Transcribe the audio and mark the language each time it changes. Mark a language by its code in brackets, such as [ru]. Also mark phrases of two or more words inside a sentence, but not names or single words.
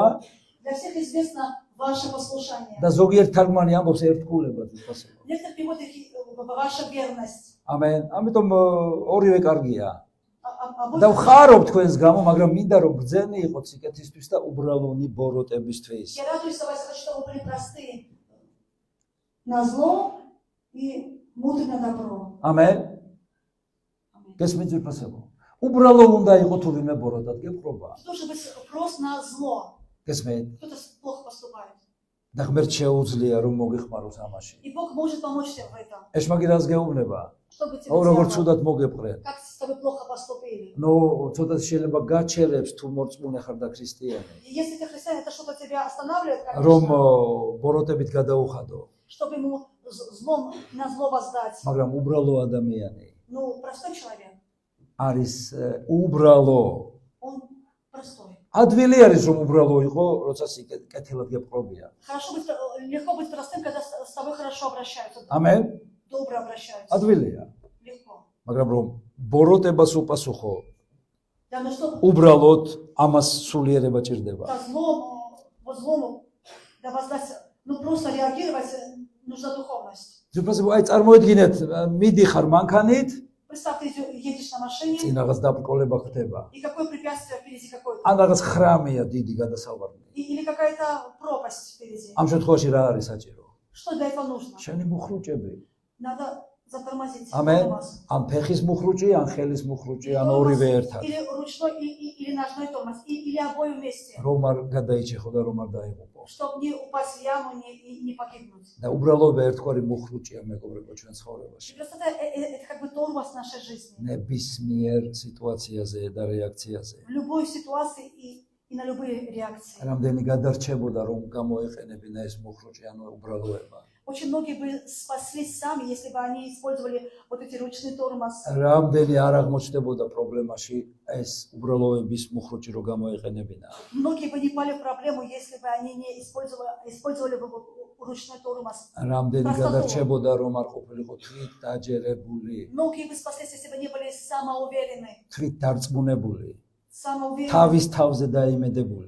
[ru] Для всех известно ваше послушание. [ka] და ზოგიერთ თარგმანი ამბობს ერთგულებად ვიფასებო. [ru] Некоторые переводы ваша верность. [ka] ამენ. ამიტომ ორივე კარგია. [ru] А [ka] და [ru] Бог- [ka] ვხარობ თქვენს გამო, მაგრამ მინდა რომ ბრძენი იყოს სიკეთისთვის და უბრალონი ბოროტებისთვის. [ru] Я радуюсь за вас, что вы были простые на зло и мудры на добро. [ka] ამენ. [ru] Аминь. [ka] გესმით ვიფასებო. უბრალო უნდა იყოს თუ ვინმე ბოროტად გეპყრობა. [ru] Ты должен быть прост на зло. [ka] გესმით? [ru] Кто-то плохо поступает. [ka] და ღმერთ შეუძლია რომ მოგიხმაროს ამაში. [ru] И Бог может помочь тебе в этом. [ka] ეშმაკი რას გეუბნება? [ru] Чтобы тебе [ka] ო როგორ [ru] дьявол- [ka] ცუდად მოგეპყრენ. [ru] как с тобой плохо поступили. [ka] ნუ ცოტა შეიძლება გაჩერებს თუ მორწმუნე ხარ და ქრისტიანი. [ru] И если ты христианин, это что-то тебя останавливает, [ka] რომ [ru] конечно, [ka] ბოროტებით გადაუხადო, [ru] чтобы ему злом на зло воздать. [ka] მაგრამ უბრალო ადამიანი [ru] Ну, простой человек, [ka] არის უბრალო. [ru] он простой. [ka] ადვილი არის რომ უბრალო იყო, როცა კეთილად გეპყრობია. [ru] Хорошо быть, легко быть простым, когда с тобой хорошо обращаются, [ka] ამენ? [ru] добро обращаются. [ka] ადვილია. [ru] Легко. [ka] მაგრამ რომ ბოროტებას უპასუხო, [ru] Да, но чтобы [ka] უბრალოდ ამას სულიერება ჭირდება. [ru] по злому, да воздать, ну просто реагировать нужна духовность. [ka] ზუსტად აი წარმოედგინეთ, მიდიხარ მანქანით, [ru] Представь, ты едешь на машине, [ka] წინ რაღაც დაბრკოლება ხდება. [ru] и какое препятствие впереди какое-то. [ka] ან რაღაც ხრამია დიდი გადასავალი. [ru] Или какая-то пропасть впереди. [ka] ამ შემთხვევაში რა არის საჭირო? [ru] Что для этого нужно? [ka] შენი მუხრუჭები. [ru] Надо затормозить. [ka] ამენ? [ru] тормоз. [ka] ან фეხის მუხრუჭი, ან ხელის მუხრუჭი, ან ორივე ერთად. [ru] Или ручной, или ножной тормоз, или обои вместе. [ka] რომ არ გადაიჭეხო და რომ არ დაიღუპო. [ru] Чтобы не упасть в яму, не погибнуть. [ka] და უბრალოდ ერთგვარი მუხრუჭია მეგობრებო ჩვენ ცხოვრებაში. [ru] И просто это как бы тормоз нашей жизни. [ka] ნებისმიერ სიტუაციაზე და რეაქციაზე. [ru] В любой ситуации и на любые реакции. [ka] რამდენი გადარჩებოდა რომ გამოეყენებინა ეს მუხრუჭი, ანუ უბრალოება. [ru] Очень многие бы спаслись сами, если бы они использовали вот эти ручный тормоз. [ka] რამდენი არ აღმოჩნდებოდა პრობლემაში ეს უბრალოების მუხრუჭი რო გამოეყენებინა. [ru] Многие бы не пали в проблему, если бы они не использовали бы ручной тормоз. [ka] რამდენი გადარჩებოდა რომ არ ყოფილიყო თვით დაჯერებული, [ru] Многие бы спаслись, если бы не были самоуверены, [ka] თვით დარწმუნებული, [ru] самоуверены, [ka] თავის თავზე დაიმედებული.